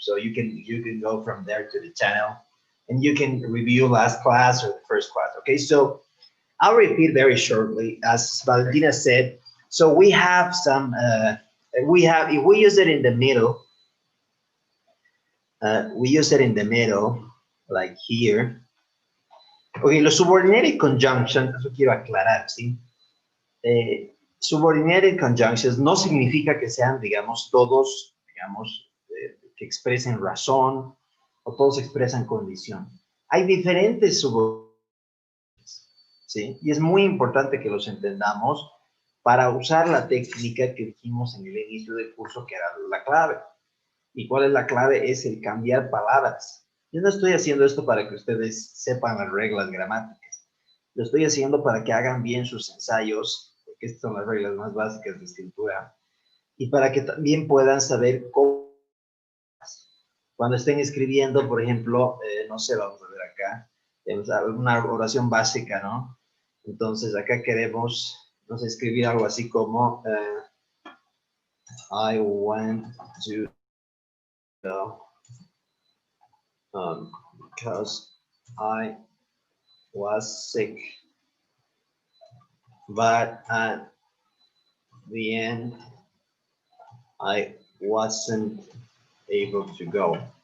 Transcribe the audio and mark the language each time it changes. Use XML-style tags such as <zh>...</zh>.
<en>So you can go from there to the channel, and you can review last class or the first class. Okay, so I'll repeat very shortly, as Valentina said. So we have some. If we use it in the middle. We use it in the middle, like here.</en> <es>Okay, los</es> <en>subordinated conjunctions,</en> <es>eso quiero aclarar, ¿sí? Subordinated conjunctions no significa que sean, digamos, todos, digamos, que expresen razón o todos expresan condición. Hay diferentes subordinaciones, ¿sí? Y es muy importante que los entendamos para usar la técnica que dijimos en el inicio del curso, que era la clave. ¿Y cuál es la clave? Es el cambiar palabras. Yo no estoy haciendo esto para que ustedes sepan las reglas gramáticas. Lo estoy haciendo para que hagan bien sus ensayos, porque estas son las reglas más básicas de escritura, y para que también puedan saber cómo, cuando estén escribiendo, por ejemplo, no sé, vamos a ver acá, tenemos una oración básica, ¿no? Entonces, acá queremos, no sé, escribir algo así como,</es> <en>I went to because I was sick, but at the end, I wasn't able to go.</en>